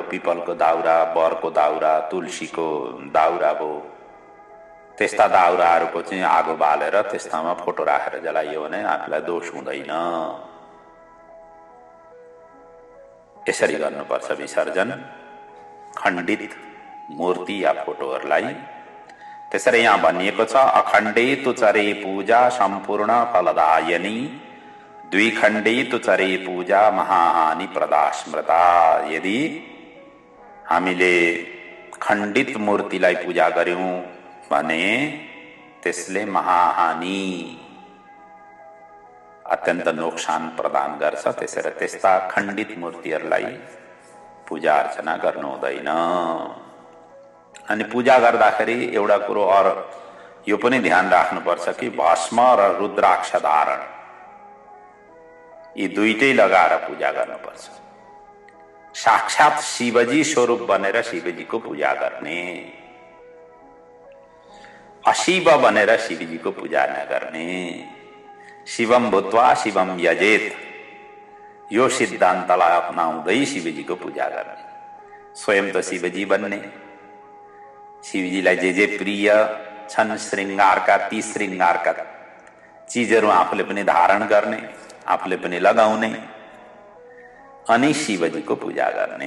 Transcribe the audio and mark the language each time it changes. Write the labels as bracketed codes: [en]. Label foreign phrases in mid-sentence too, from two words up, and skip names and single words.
[ne] पिपलको दाउरा, बरको दाउरा, तुलसीको दाउरा भयो, त्यस्ता दाउराहरूको चाहिँ आगो बालेर त्यस्तामा फोटो राखेर जलाइयो भने आफूलाई दोष हुँदैन। यसरी गर्नुपर्छ विसर्जन खण्डित मूर्ति या फोटोहरूलाई। त्यसरी यहाँ भनिएको छ, [sa] अखण्डे तु चरे पूजा सम्पूर्ण फलदायनी, द्विखण्डे तु चरे पूजा महाहानि प्रदा स्मृता। [ne] यदि हामीले खण्डित मूर्तिलाई पूजा गर्यौं भने त्यसले महाहानि, अत्यन्त नोक्सान प्रदान गर्छ। त्यसैले त्यस्ता खण्डित मूर्तिहरूलाई पूजा अर्चना गर्नु हुँदैन। अनि पूजा गर्दाखेरि एउटा कुरो और यो पनि ध्यान राख्नुपर्छ कि भस्म र रुद्राक्ष धारण यी दुईटै लगाएर पूजा गर्नुपर्छ। साक्षात शिवजी स्वरूप बनेर शिवजीको पूजा गर्ने, अशिव बनेर शिवजीको पूजा नगर्ने। [sa] शिवम भूत्वा शिवम यजेत, [ne] यो सिद्धान्तलाई अपनाउँदै शिवजीको पूजा गर्ने। स्वयं त शिवजी बन्ने, शिवजीलाई जे प्रिय छन् श्रृंगारका ती श्रृंगारका चीजहरू आफूले पनि धारण गर्ने, आफूले पनि लगाउने, अनि शिवजीको पूजा गर्ने।